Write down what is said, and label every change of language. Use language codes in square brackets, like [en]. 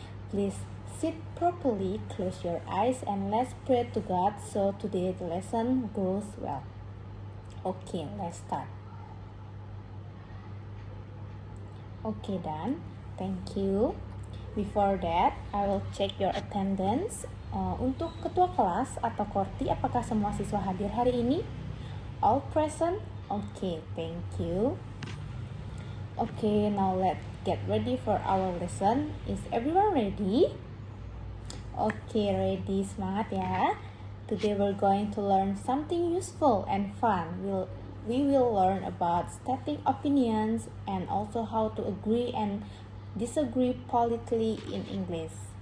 [en] Please sit properly, close your eyes and let's pray to God so today the lesson goes well. Okay, let's start. Okay, done. Thank you. Before that, I will check your attendance. [id] Untuk ketua kelas atau korti, apakah semua siswa hadir hari ini? [en] All present? Okay, thank you. Okay, now let's get ready for our lesson. Is everyone ready? Okay, ready. [id] Semangat ya. [en] Today we're going to learn something useful and fun. We will learn about stating opinions and also how to agree and disagree politely in English.